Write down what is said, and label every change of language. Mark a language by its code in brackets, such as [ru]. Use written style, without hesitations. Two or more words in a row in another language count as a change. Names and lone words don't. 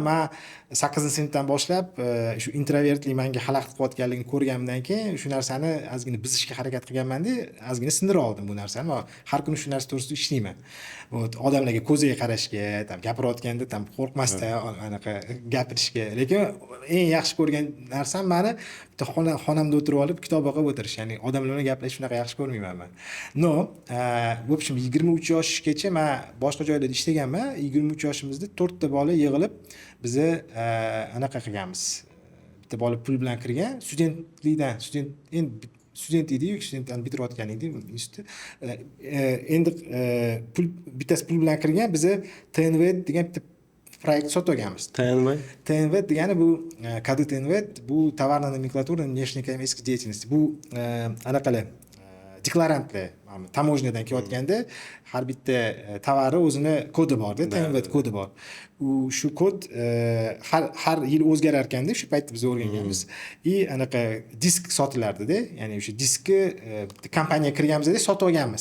[uz] Men 8-sinfdan boshlab shu introvertlik menga xalaqit qilayotganligini ko'rganimdan keyin shu narsani ozgina buzishga harakat qilganman-da, ozgina sindira oldim bu narsani. Har kuni shu narsa to'g'risida ishlayman. Odamlarga ko'ziga qarashga, gapirayotganda qo'rqmasdan anaqa gapirishga. Lekin eng yaxshi ko'rgan narsam meni bitta xonamda o'tirib olib kitob o'qib o'tirish. Ya'ni odamlar bilan gaplashishni shunaqa yaxshi ko'rmayman men. [ru] В общем [uz] 23 yoshgacha men boshqa joylarda ishlaganman. 23 yoshimizda 4 ta bola yig'ilib biza anaqa qilganmiz. Bitta bola pul bilan kirgan, studentlikdan, student edi, studentdan bitirayotgan edi institutda. Endi bittasi pul bilan kirgan, biza TNV degan bitta proyekt sotib olganmiz. TNV? TNV degani bu kodi TNV bu [ru] tovarная номенклатура внешнеэкономической деятельности. [uz] Bu anaqalar deklarantlar tamo'jnadan kelayotganda har bitta tovari o'zini kodi borda, TNV kodi bor. U shu kod har yil o'zgarar ekanda, shu paytda biz o'rganganmiz. Anaqa disk sotilardi-da, ya'ni o'sha diskni kompaniyaga kirganimizda sotib olganmiz.